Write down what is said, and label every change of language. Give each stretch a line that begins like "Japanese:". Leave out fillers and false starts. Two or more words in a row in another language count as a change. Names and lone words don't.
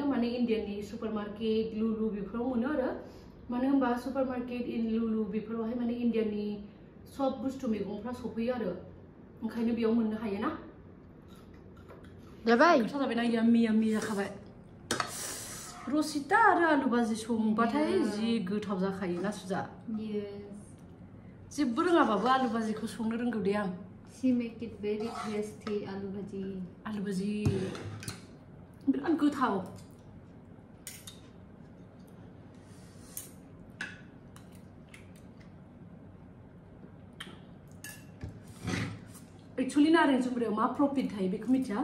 Bodo: माने इन्डियानि सुपारमार्केट लुलु बेफोराव मोनो आरो. मानो होनबा सुपारमार्केट लुलु बेफोरावहाय माने इन्डियानि सब बुस्थु मैगंफ्रा सफैयो आरो ओंखायनो बेयाव मोननो हायो ना. जाबाय जाबायना याम्मी जाखाबाय. रसिता आरो आलु भाजि संबाथाय जि गोथाव जाखायो ना सुजा. जेबो रोङाबाबो आलु भाजिखौ संनो रोंगौ दे आं.
English: She make it very tasty आलु भाजी.
Bodo: आलु भाजी बिराद गोथाव. एक्चुअली नारें जुमब्रायाव मा प्रफिट थायो बेखौ मिथिया.